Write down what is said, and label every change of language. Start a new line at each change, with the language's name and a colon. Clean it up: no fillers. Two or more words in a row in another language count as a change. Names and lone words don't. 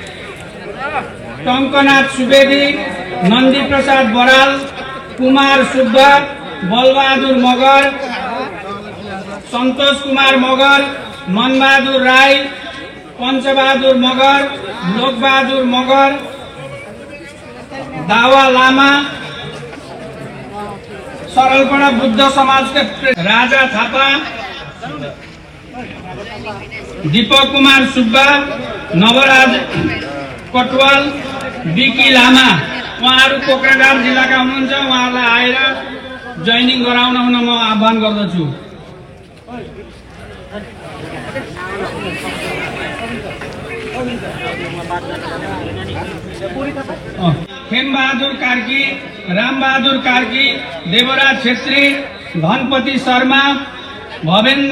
Nepali: टंकनाथ सुवेदी, नंदी प्रसाद बराल, कुमार सुब्बा, बलबहादुर मगर, संतोष कुमार मगर, मनबहादुर राई, पंचबहादुर मगर, लोकबहादुर मगर, दावा लामा, सरलपड़ा बुद्ध समाज के राजा थापा, दीपक कुमार सुब्बा, नवराज कटवाल, बिकी लामा। उहाँहरू कोक्राझार जिल्लाका हुनुहुन्छ। उहाँहरूलाई आएर जोइनिङ गराउन हुन म आह्वान गर्दछु। खेमबहादुर कार्की, रामबहादुर कार्की, देवराज छेत्री, धनपति शर्मा, भवेन्द्र